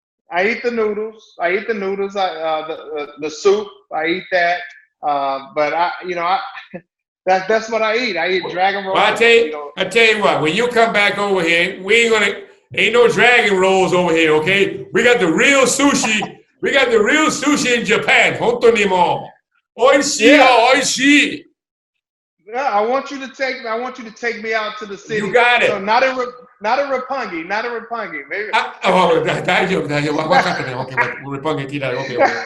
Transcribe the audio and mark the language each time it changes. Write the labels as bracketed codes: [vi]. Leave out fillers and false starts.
[en] I eat the noodles. The soup. I eat that. But that's what I eat. I eat dragon rolls. Well, I tell you what. When you come back over here, ain't no dragon rolls over here, okay? We got the real sushi. We got the real sushi in Japan. [ja] 本当にもう美味しいよ、美味しい。 [en] Yeah, I want you to take me out to the city. You got it. So not a Roppongi. Maybe. [ja] 大丈夫。分かったね。 OK, Roppongi 聞いたら OK.